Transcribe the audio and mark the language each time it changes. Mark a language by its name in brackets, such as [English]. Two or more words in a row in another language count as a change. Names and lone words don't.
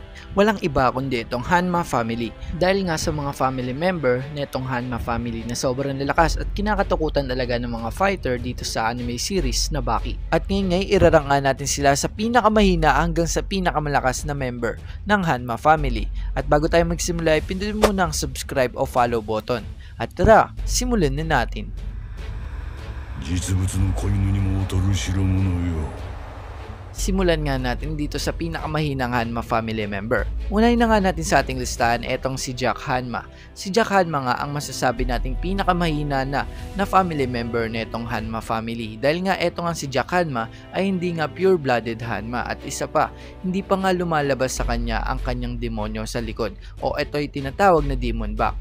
[Filipino] Walang iba kundi itong Hanma family. Dahil nga sa mga [English] family member [Filipino] na itong Hanma family na sobrang lalakas at kinakatakutan talaga ng mga fighter dito sa [English] anime series [Filipino] na Baki. At ngayon irarang nga natin sila sa pinakamahina hanggang sa pinakamalakas na member ng Hanma family. At bago tayo magsimula ay pindutin muna ang subscribe o [English] follow button. [Filipino] At tara, simulan na natin. [Japanese] 実物の子犬にも劣る代物よ。 [Filipino] Simulan nga natin dito sa pinakamahinang Hanma [English] family member. [Filipino] Unahin na nga natin sa ating listahan etong si Jack Hanma. Si Jack Hanma nga ang masasabi nating pinakamahina na [English] family member [Filipino] netong Hanma family. Dahil nga etong nga si Jack Hanma ay hindi nga pure-blooded Hanma at isa pa, hindi pa nga lumalabas sa kanya ang kanyang demonyo sa likod o ito'y tinatawag na [English] demon back.